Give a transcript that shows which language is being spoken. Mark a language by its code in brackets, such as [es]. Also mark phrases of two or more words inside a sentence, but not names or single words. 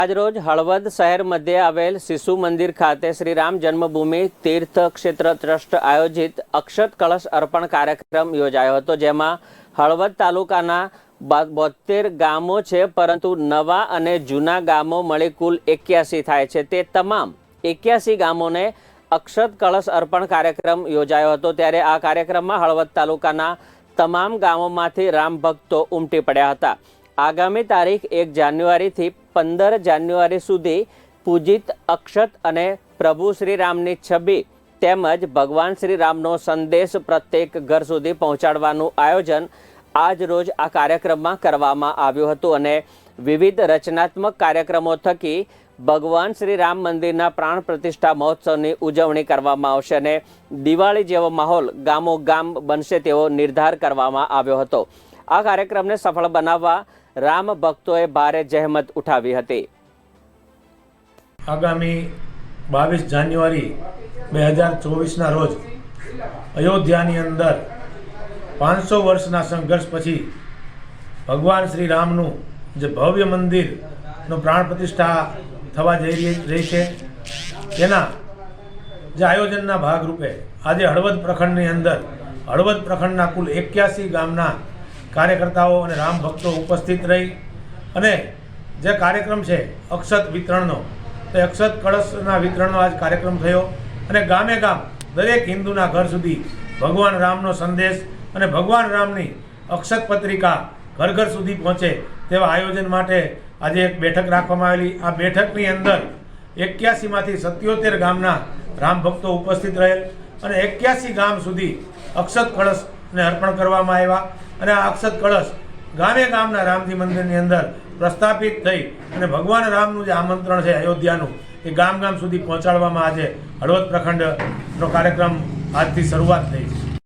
[gu] આજરોજ હળવદ શહેર મધ્યે આવેલ શિશુ મંદિર ખાતે શ્રી રામ જન્મભૂમિ તીર્થ ક્ષેત્ર ટ્રસ્ટ આયોજિત અક્ષત કળશ અર્પણ કાર્યક્રમ યોજાયો હતો, જેમાં હળવદ તાલુકાના 72 ગામો છે, પરંતુ નવા અને જૂના ગામો મળી કુલ 81 થાય છે। તે તમામ 81 ગામોને અક્ષત કળશ અર્પણ કાર્યક્રમ યોજાયો હતો। ત્યારે આ કાર્યક્રમમાં હળવદ તાલુકાના તમામ ગામોમાંથી રામ ભક્તો ઉમટી પડ્યા હતા। આગામી તારીખ 1 જાન્યુઆરી થી 15 જાન્યુઆરી સુધી પૂજિત અક્ષત અને પ્રભુ શ્રી રામની છબી તેમજ ભગવાન શ્રી રામનો સંદેશ પ્રત્યેક ઘર સુધી પહોંચાડવાનું આયોજન આજ રોજ આ કાર્યક્રમમાં કરવામાં આવ્યું હતું અને વિવિધ રચનાત્મક કાર્યક્રમો થકી ભગવાન શ્રી રામ મંદિરના પ્રાણ પ્રતિષ્ઠા મહોત્સવની ઉજવણી કરવામાં આવશે અને દિવાળી જેવો માહોલ ગામો ગામ બનશે તેવો નિર્ધાર કરવામાં આવ્યો હતો। આ કાર્યક્રમને સફળ બનાવવા રામ ભક્તોએ ભારે જહેમત ઉઠાવી હતી। આગામી 22 જાન્યુઆરી 2024 ના રોજ અયોધ્યાની અંદર 500 વર્ષના સંઘર્ષ પછી ભગવાન શ્રી રામનું જે ભવ્ય મંદિર નો પ્રાણ પ્રતિષ્ઠા થવા જઈ રહી છે, તેના જે આયોજનના ભાગરૂપે આજ હળવદ પ્રખંડની અંદર હળવદ પ્રખંડના કુલ 81 ગામના કાર્યકર્તાઓ ઔર રામ ભક્તો ઉપસ્થિત રહી અને જે કાર્યક્રમ હૈ અક્ષત વિતરણનો, તો અક્ષત કળશના વિતરણનો આજ કાર્યક્રમ થયો અને ગામે ગામ દરેક હિંદુના ઘર સુધી ભગવાન રામનો સંદેશ અને ભગવાન રામની અક્ષત પત્રિકા ઘર ઘર સુધી પહોંચે તેવા આયોજન માટે આજ એક બેઠક રાખવામાં આવેલી। આ બેઠકની અંદર 81 માંથી 77 ગામના રામ ભક્તો ઉપસ્થિત રહેલ અને 81 ગામ સુધી અક્ષત કળશ ને અર્પણ કરવામાં આવ્યા અને આ અક્ષત કળશ ગામે ગામના રામજી મંદિરની અંદર પ્રસ્થાપિત થઈ અને ભગવાન રામનું જે આમંત્રણ છે અયોધ્યાનું એ ગામ ગામ સુધી પહોંચાડવામાં આજે હળવદ પ્રખંડનો કાર્યક્રમ આજથી શરૂઆત થઈ।